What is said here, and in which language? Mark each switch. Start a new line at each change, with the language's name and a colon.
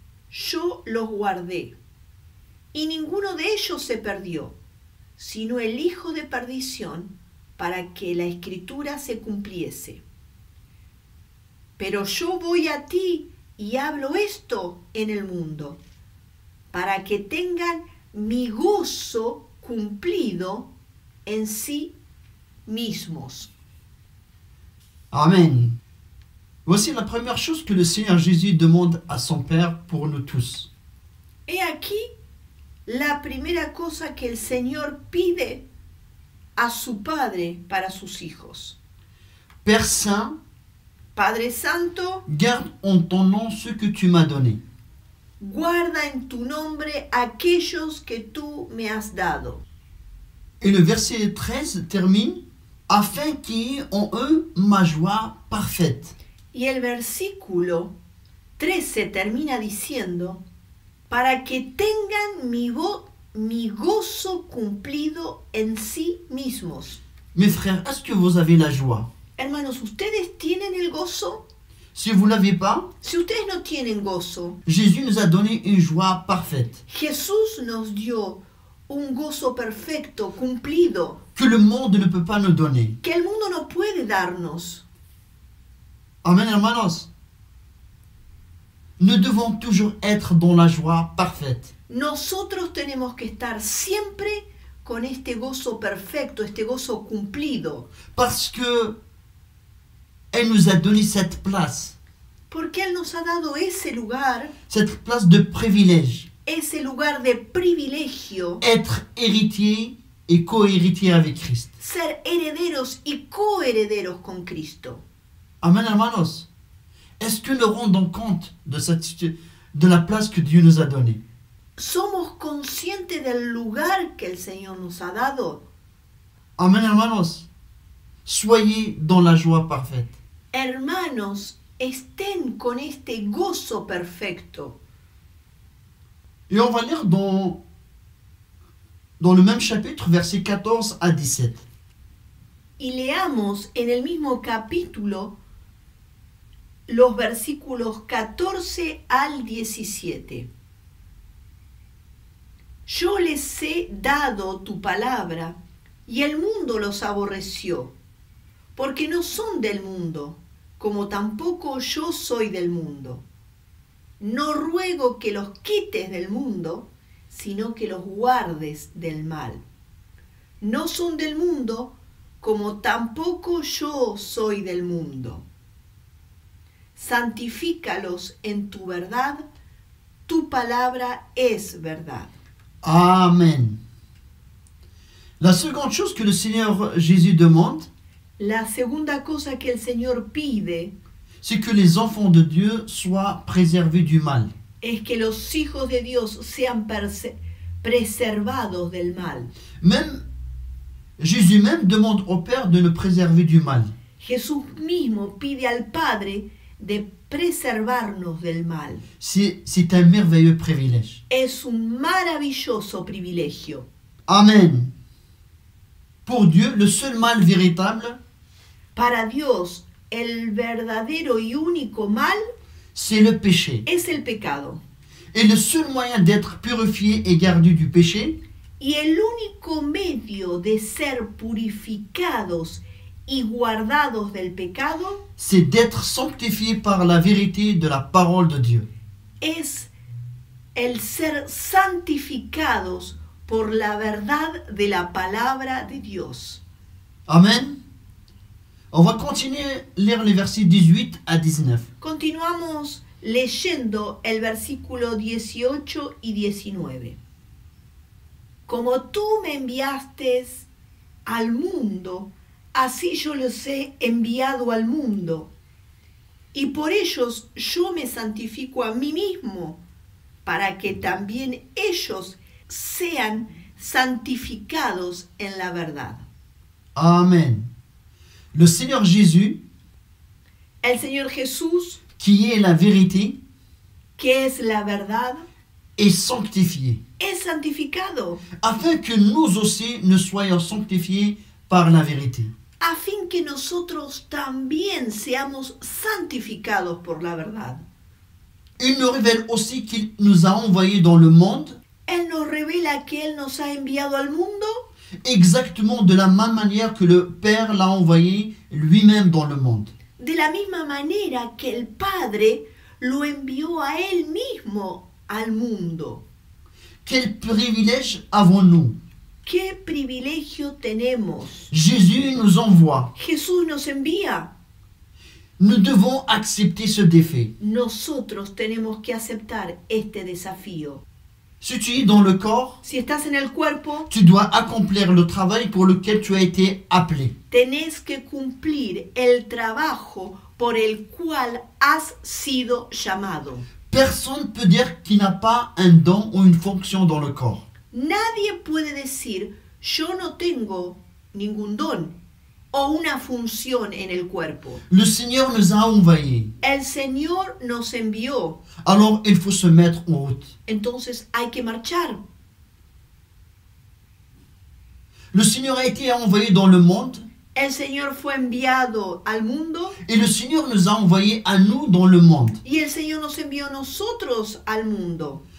Spanish: yo los guardé, y ninguno de ellos se perdió, sino el hijo de perdición, para que la escritura se cumpliese. Pero yo voy a ti y hablo esto en el mundo, para que tengan mi gozo cumplido en sí mismos. Amen.
French: Voici la première chose que le Seigneur Jésus demande à son Père pour nous tous.
Spanish: He aquí la primera cosa que el Señor pide a su Padre para sus hijos.
French: Père Saint,
Spanish: Padre Santo,
French: garde en ton nom ce que tu m'as donné.
Spanish: guarda en tu nombre aquellos que tú me has dado.
French: Et le verset 13 termine afin qu'il y ait en eux ma joie parfaite.
Spanish: Y el versículo 13 termina diciendo, para que tengan mi gozo cumplido en sí mismos.
French: Mes frères, est-ce que vous avez la joie?
Spanish: Hermanos, ¿ustedes tienen el gozo?
French: Si vous ne l'avez pas,
Spanish: Si ustedes no tienen gozo,
French: Jésus nous a donné une joie parfaite
Spanish: Jesús nos dio un gozo perfecto, cumplido,
French: que le monde ne peut pas nous donner.
Spanish: que el mundo no puede darnos. Amen, hermanos.
French: Nous devons toujours être dans la joie parfaite.
Spanish: Nosotros tenemos que estar siempre con este gozo perfecto, este gozo cumplido,
French: Parce que elle nous a donné cette place
Spanish: porque Él nos ha dado ese lugar
French: de privilège.
Spanish: ese lugar de privilegio,
French: Être héritier et co-héritier avec Christ.
Spanish: ser herederos y coherederos con Cristo. Amen, hermanos.
French: Est-ce que nous rendons compte de la place que Dieu nous a donnée?
Spanish: ¿Somos conscientes del lugar que el Señor nos ha dado? Amen, hermanos.
French: Soyez dans la joie parfaite.
Spanish: Hermanos, estén con este gozo perfecto.
French: Et on va lire dans le même chapitre, versets 14 à 17.
Spanish: Y leamos en el mismo capítulo los versículos 14 al 17. Yo les he dado tu palabra, y el mundo los aborreció, porque no son del mundo, como tampoco yo soy del mundo. No ruego que los quites del mundo, sino que los guardes del mal. No son del mundo, como tampoco yo soy del mundo. Santifícalos en tu verdad, tu palabra es verdad. Amen.
French: La seconde chose que le Seigneur Jésus demande,
Spanish: La segunda cosa que el Señor pide
French: c'est que les enfants de Dieu soient préservés du mal.
Spanish: es que los hijos de Dios sean preservados del mal.
French: Jésus même demande au Père de nous préserver du mal.
Spanish: Jesús mismo pide al Padre de preservarnos del mal.
French: C'est un merveilleux privilège.
Spanish: Es un maravilloso privilegio. Amen.
French: Pour Dieu, le seul mal véritable,
Spanish: Para Dios, el verdadero y único mal
French: c'est le péché.
Spanish: es el pecado.
French: Et le seul moyen d'être purifié et gardé du péché,
Spanish: Y el único medio de ser purificados y guardados del pecado
French: c'est d'être sanctifié par la vérité de la parole de Dieu.
Spanish: es el ser santificados por la verdad de la palabra de Dios. Amen.
French: On va continuer à lire les versets 18 à 19.
Spanish: Continuamos leyendo el versículo 18 y 19. Como tú me enviaste al mundo, así yo los he enviado al mundo. Y por ellos yo me santifico a mí mismo, para que también ellos sean santificados en la verdad.
French: Amen. Le Seigneur Jésus,
Spanish: El Señor Jesús,
French: qui est la vérité,
Spanish: que es la verdad,
French: est sanctifié,
Spanish: es santificado,
French: afin que nous aussi nous soyons sanctifiés par la vérité.
Spanish: a fin que nosotros también seamos santificados por la verdad.
French: Il nous révèle aussi qu'il nous a envoyés dans le monde
Spanish: Él nos revela que Él nos ha enviado al mundo
French: exactement de la même manière que le Père l'a envoyé lui-même dans le monde.
Spanish: de la misma manera que el Padre lo envió a Él mismo al mundo.
French: Quel privilège avons-nous?
Spanish: ¿Qué privilegio tenemos?
French: Jésus nous envoie.
Spanish: Jesús nos envía.
French: Nous devons accepter ce défi.
Spanish: Nosotros tenemos que aceptar este desafío.
French: Si tu es dans le corps,
Spanish: Si estás en el cuerpo,
French: tu dois accomplir le travail pour lequel tu as été appelé.
Spanish: tenés que cumplir el trabajo por el cual has sido llamado.
French: Personne ne peut dire qu'il n'a pas un don ou une fonction dans le corps.
Spanish: Nadie puede decir, yo no tengo ningún don o una función en el cuerpo.
French: Le Seigneur nous a envoyés.
Spanish: El Señor nos envió,
French: Alors il faut se mettre en route.
Spanish: entonces hay que marchar.
French: Le Seigneur a été envoyé dans le monde
Spanish: El Señor fue enviado al mundo
French: et le Seigneur nous a envoyés à nous dans le monde.
Spanish: y el Señor nos envió a nosotros al mundo.